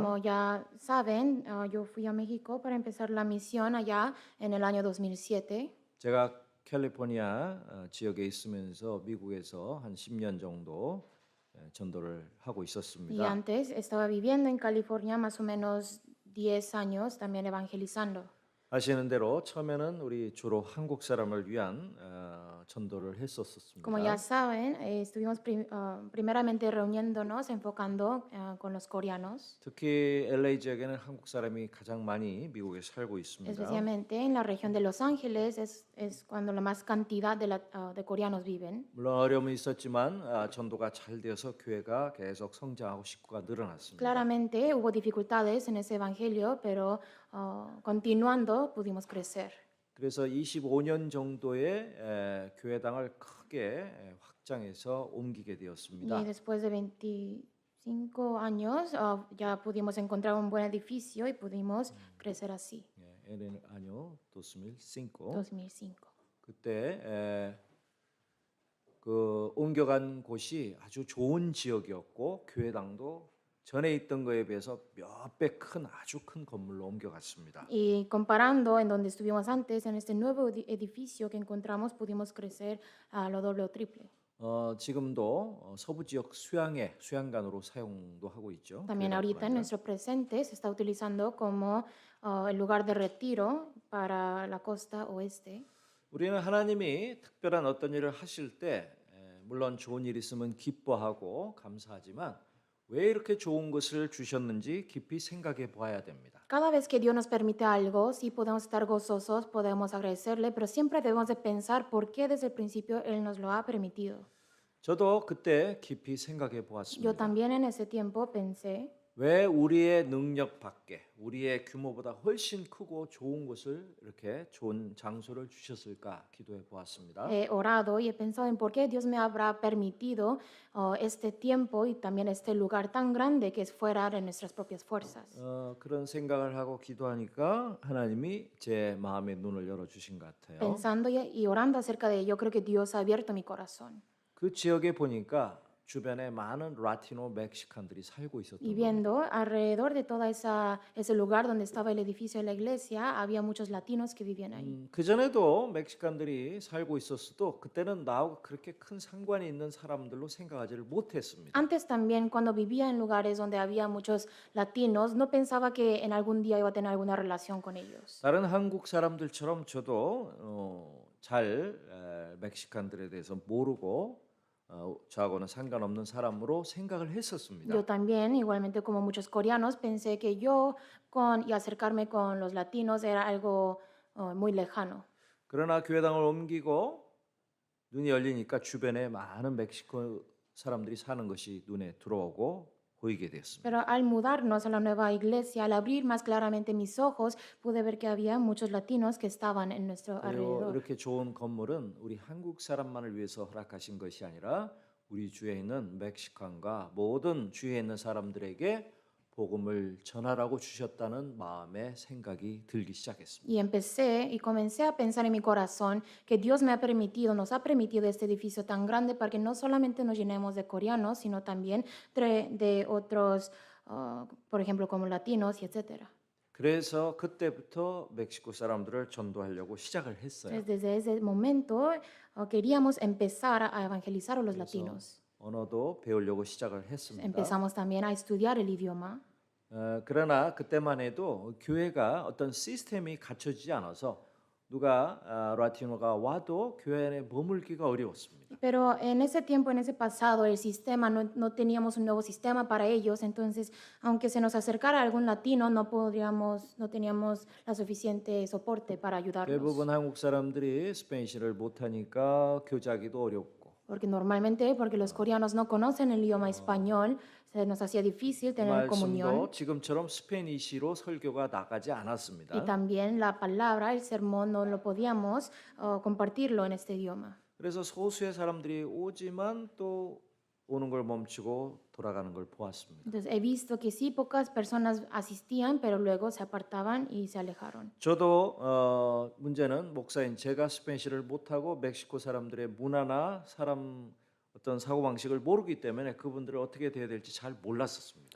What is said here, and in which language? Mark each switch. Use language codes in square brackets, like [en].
[es] Como ya saben, yo fui a México para empezar la misión allá en el año 2007. [ko] 제가 캘리포니아 지역에 있으면서 미국에서 한 10년 정도 전도를 하고 [es] Y [ko] 있었습니다. [es] antes estaba viviendo en California más o menos 10 años también evangelizando. [ko] 아시는 대로 처음에는 우리 주로 한국 사람을 위한 전도를 했었습니다. [es] Como ya saben, estuvimos primeramente reuniéndonos, enfocando con los coreanos, [ko] 특히 LA 지역에는 한국 사람이 가장 많이 미국에 살고 있습니다. [es] especialmente en la región de Los Ángeles, es cuando la más cantidad de coreanos viven. [ko] 물론 어려움이 있었지만 전도가 잘 되어서 교회가 계속 성장하고 식구가 늘어났습니다. [es] Claramente hubo dificultades en ese evangelio, pero continuando pudimos crecer. [ko] 그래서 25년 정도의 교회당을 크게 확장해서 옮기게 [es] Y [ko] 되었습니다. [es] después de 25 5 años ya pudimos encontrar un buen edificio y pudimos crecer así, 예, el año 2005. 2005. [ko] 그때 그 옮겨간 곳이 아주 좋은 지역이었고 교회당도 전에 있던 거에 비해서 몇 배 큰 아주 큰 건물로 옮겨갔습니다. [es] Y comparando en donde estuvimos antes, en este nuevo edificio que encontramos, pudimos crecer a lo doble o triple. [ko] 지금도 서부 지역 수양관으로 사용도 하고 있죠. [es] También [ko] 교회당뿐 [es] ahorita en [ko] 아니라. [es] nuestro presente se está utilizando como el lugar de retiro para la costa oeste. [ko] 우리는 하나님이 특별한 어떤 일을 하실 때 물론 좋은 일 있으면 기뻐하고 감사하지만 왜 이렇게 좋은 것을 주셨는지 깊이 생각해 보아야 됩니다. [es] Cada vez que Dios nos permite algo, sí podemos estar gozosos, podemos agradecerle, pero siempre debemos de pensar por qué desde el principio Él nos lo ha permitido. [ko] 저도 그때 깊이 생각해 [es] Yo [ko] 보았습니다. [es] también en ese tiempo pensé, [ko] 왜 우리의 능력 밖에 우리의 규모보다 훨씬 크고 좋은 곳을 이렇게 좋은 장소를 주셨을까 기도해 보았습니다. [es] he orado y he pensado en por qué Dios me habrá permitido este tiempo y también este lugar tan grande que es fuera de nuestras propias fuerzas. [ko] 그런 생각을 하고 기도하니까 하나님이 제 마음의 눈을 열어 주신 것 같아요. [es] Pensando y orando acerca de ello, creo que Dios ha abierto mi corazón. [ko] 그 지역에 보니까 주변에 많은 라티노 멕시칸들이 살고 있었던 [es] Y [ko] 거예요. [es] viendo alrededor de toda ese lugar donde estaba el edificio de la iglesia, había muchos latinos que vivían ahí. [ko] 그 전에도 멕시칸들이 살고 있었어도 그때는 나하고 그렇게 큰 상관이 있는 사람들로 생각하지를 못했습니다. [es] Antes también, cuando vivía en lugares donde había muchos latinos, no pensaba que en algún día iba a tener alguna relación con ellos. [ko] 다른 한국 사람들처럼 저도 잘 멕시칸들에 대해서 모르고 저하고는 상관없는 사람으로 생각을 했었습니다. [es] Yo también, igualmente como muchos coreanos, pensé que yo y acercarme con los latinos era algo muy lejano. [ko] 그러나 교회당을 옮기고 눈이 열리니까 주변에 많은 멕시코 사람들이 사는 것이 눈에 들어오고 보이게 되었습니다. [es] Pero al mudarnos a la nueva iglesia, al abrir más claramente mis ojos, pude ver que había muchos latinos que estaban en nuestro [ko] 그리고 [es] alrededor. [ko] 이렇게 좋은 건물은 우리 한국 사람만을 위해서 허락하신 것이 아니라 우리 주위에 있는 멕시칸과 모든 주위에 있는 사람들에게 복음을 전하라고 주셨다는 마음의 생각이 들기 시작했습니다. [es] Y comencé a pensar en mi corazón que Dios nos ha permitido este edificio tan grande para que no solamente nos llenemos de coreanos, sino también de otros, por ejemplo, como latinos y etcétera. [ko] 그래서 그때부터 멕시코 사람들을 전도하려고 시작을 했어요. [es] Desde ese momento queríamos empezar a evangelizar a los [ko] 그래서 [es] latinos. [ko] 언어도 배우려고 시작을 했습니다. [es] Empezamos también a estudiar el idioma. [ko] 그러나 그때만 해도 교회가 어떤 시스템이 갖춰지지 않아서 누가 라티노가 와도 교회 안에 머물기가 어려웠습니다. [es] Pero en ese tiempo, en ese pasado, el sistema, no teníamos un nuevo sistema para ellos, entonces, aunque se nos acercara algún latino, no teníamos la suficiente soporte para ayudarlos. [ko] 대부분 한국 사람들이 스페인시를 못하니까 교제하기도 어렵고 [es] Porque los coreanos no conocen el idioma español, se nos hacía difícil tener comunión. [ko] 말씀도 지금처럼 스페니시로 설교가 나가지 않았습니다. [es] Y también la palabra, el sermón, no lo podíamos compartirlo en este idioma. [ko] 그래서 소수의 사람들이 오지만 또 오는 걸 멈추고 돌아가는 걸 보았습니다. [es] Entonces he visto que sí, pocas personas asistían, pero luego se apartaban y se alejaron. [ko] 저도 문제는 목사인 제가 스페인시를 못하고 멕시코 사람들의 문화나 어떤 사고방식을 모르기 때문에 그분들을 어떻게 대해야 될지 잘 몰랐었습니다.